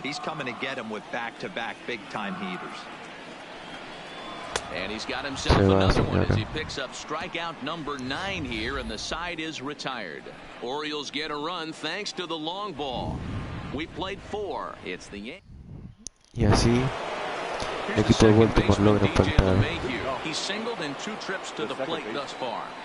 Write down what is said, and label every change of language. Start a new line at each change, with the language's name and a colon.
English: He's coming to get him with back-to-back big-time heaters. And he's got himself another one as he picks up strikeout number 9 here, and the side is retired. Orioles get a run thanks to the long ball. We played 4. It's the Yankees.
Spanish: Y así el equipo de Baltimore logra empatar.
English: He's singled in 2 trips to the plate thus far.